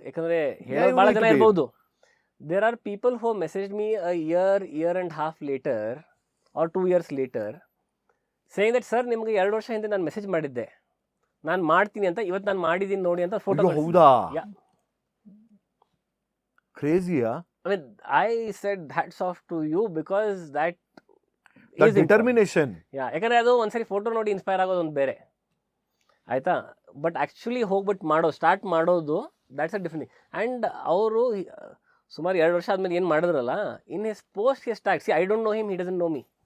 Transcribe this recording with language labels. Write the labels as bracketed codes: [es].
[kn] ಯಾಕಂದ್ರೆ ಹೇಳೋದು ಭಾಳ ಜನ ಇರ್ಬೋದು. [en] there are people who message me a year and half later or 2 years later saying that [kn] sir ನಿಮ್ಗೆ 2 ವರ್ಷ ಹಿಂದೆ ನಾನು ಮೆಸೇಜ್ ಮಾಡಿದ್ದೆ, ನಾನು ಮಾಡ್ತೀನಿ ಅಂತ, ಇವತ್ತು ನಾನು ಮಾಡಿದ್ದೀನಿ ನೋಡಿ ಅಂತ ಫೋಟೋ. ಹೌದಾ? ಕ್ರೇಜಿಯಾ? [en] I mean, I said hats off to you because that is determination. [kn] ಯಾಕಂದ್ರೆ ಅದು ಒಂದ್ಸರಿ ಫೋಟೋ ನೋಡಿ ಇನ್ಸ್ಪೈರ್ ಆಗೋದು ಒಂದು ಬೇರೆ, ಆಯ್ತಾ. [en] but actually [kn] ಹೋಗ್ಬಿಟ್ಟು ಸ್ಟಾರ್ಟ್ ಮಾಡೋದು, [en] That's a different. And [kn] ಅವರು ಸುಮಾರು 2 ವರ್ಷ ಆದಮೇಲೆ ಏನು ಮಾಡಿದ್ರಲ್ಲ, [en] In his post ಎಷ್ಟಾಗಿ, I don't know him, he doesn't know me.